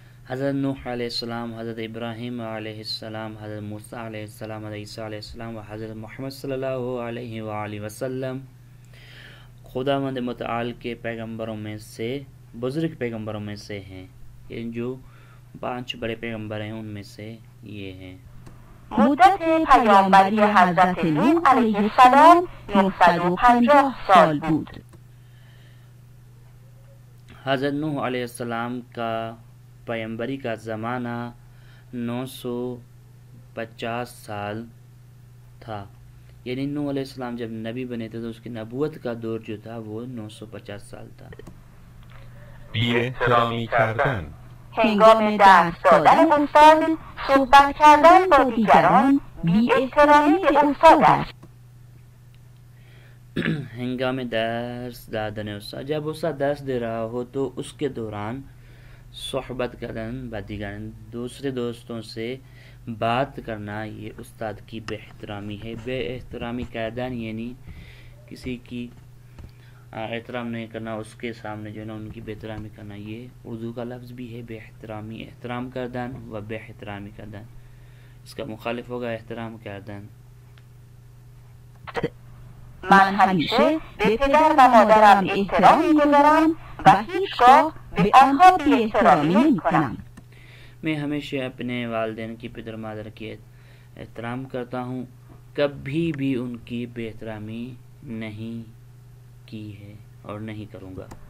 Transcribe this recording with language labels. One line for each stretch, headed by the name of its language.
Urdu: حضرت نوح علیہ السلام، حضرت ابراہیم علیہ السلام، حضرت موسی علیہ السلام، حضرت عیسی علیہ السلام و حضرت محمد صلی اللہ علیہ وآلہ وسلم خداوند متعال کے پیغمبروں میں سے، بزرگ پیغمبروں میں سے ہیں. یہ جو 5 بڑے پیغمبر ہیں ان میں سے یہ ہیں.
Persian: مدت پیامبری حضرت نوح علیه السلام 950 سال بود.
Urdu: حضرت نوح علیہ السلام کا پیغمبری کا زمانہ 950 سال تھا، یعنی نوح علیہ السلام جب نبی بنے تھے تو اس کی نبوت کا دور جو تھا وہ 950 سال تھا.
Persian: بی احترامی کردن، هنگام درس دادن استاد صحبت کردن با دیگران بی احترامی به استاد است. ہنگام درس دادن استاد،
Urdu: جب استاد درس دے رہا ہو تو اس کے دوران
Persian: صحبت کردن با دیگران،
Urdu: دوسرے دوستوں سے بات کرنا، یہ استاد کی بے احترامی ہے. بے احترامی کردن یعنی کسی کی احترام نہیں کرنا، اس کے سامنے جو ہے نا ان کی بے احترامی کرنا. یہ اردو کا لفظ بھی ہے بے احترامی، احترام کردن و بے احترامی کردن. اس کا مخالف ہوگا احترام کردن.
Persian: من همیشه به پدر و مادرم احترام می‌گذارم و هیچگاه به آنها بی احترامی نمی‌کنم.
Urdu: میں ہمیشہ اپنے والدین کی پدر مادر کی احترام کرتا ہوں، کبھی بھی ان کی بے احترامی نہیں کی ہے اور نہیں کروں گا.